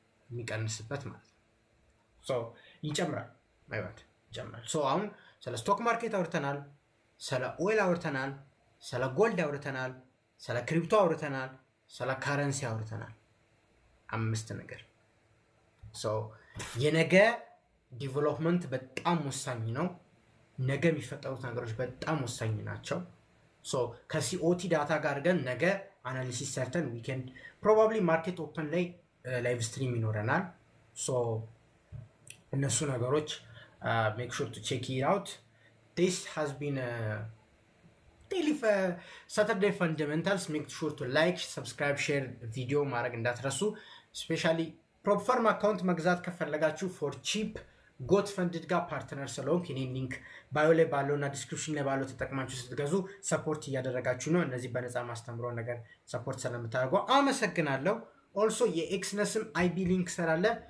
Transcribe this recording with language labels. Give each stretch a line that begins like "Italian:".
Amharic: የሚቀንስበት ማለት ነው። ሶ ይጨምራል ማለት ይጨምራል። ሶ አሁን ስለ ስቶክ ማርኬት አውርተናል፣ ስለ ኦይል አውርተናል፣ ስለ ጎልድ አውርተናል፣ ስለ ክሪፕቶ አውርተናል፣ ስለ ካረንሲ አውርተናል። 5 ነገር። ሶ የነገ ዲቨሎፕመንት በጣም ወሳኝ ነው። ነገ የሚፈጠሩት ነገሮች በጣም ወሳኝ ናቸው። ሶ ከሲኦቲ ዳታ ጋር ግን ነገ አናሊሲስ ሰርተን
English: we can probably
Amharic: ማርኬት ኦፕን ላይ ላይቭ ስትሪም ይኖረናል። ሶ እነሱ ነገሮች
English: make sure to check it out. This has been daily Saturday fundamentals. Make sure to like, subscribe, share video
Amharic: ማድረግ እንዳትረሱ። especially ፕሮፐርም አካውንት መግዛት ከፈለጋችሁ
English: for cheap
Amharic: ጎትፈንድድ ጋር ፓርትነር ስለሆንክ እኔ ሊንክ ባዮ ላይ ባለውና ዲስክሪፕሽን ላይ ባለው ተጠቅማችሁ ስትገዙ ሰፖርት እያደረጋችሁ ነው። እነዚህ በነፃ ማስተምረው ነገር ሰፖርት ስለምታደርጉ አመሰግናለሁ። ኦልሶ የኤክስነስም አይቢ ሊንክ ስላለ